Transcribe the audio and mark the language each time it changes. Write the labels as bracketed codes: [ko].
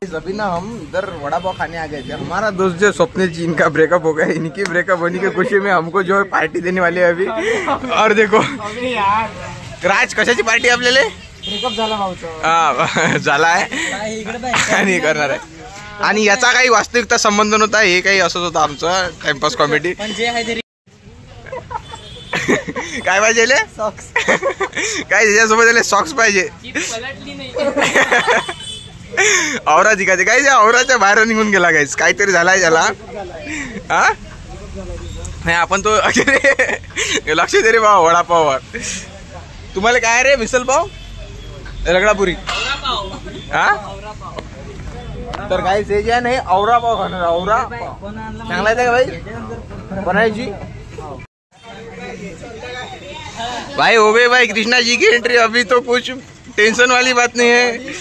[hi] अभी ना हम इधर वड़ा पाव खाने आ गए थे। हमारा दोस्त जो स्वप्निल जी, इनका ब्रेकअप हो गया। इनकी ब्रेकअप होने की खुशी में हमको जो है पार्टी देने वाले हैं अभी। और देखो [mr] राज, कशाची पार्टी आपल्याला? ब्रेकअप झाला भाऊचं. हा झाला आहे आणि करणार आहे. आणि याचा काही वास्तविकता संबंध नव्हता, हे काही असंच होतं आमचं टाइमपास कॉमेडी. पण जे आहे ते काय पाहिजे? सॉक्स. काय त्याच्यासोबत सॉक्स पाहिजे. औरा दिखायचे काय, औराच्या बाहेर निघून गेला गाईस, काहीतरी झालाय त्याला. हा नाही आपण तो लक्ष दे रे भाऊ वडापाववर. तुम्हाला काय रे? मिसल पाव, रगडापुरी. हा तर काय हे जे आहे ना, हे औरा पाव खाणार. औरा चांगला आहे का भाई बनायची? [hi] भाई ओबे भाई, कृष्णा जी की एंट्री. अभी तो कुछ टेंशन वाली बात नहीं है.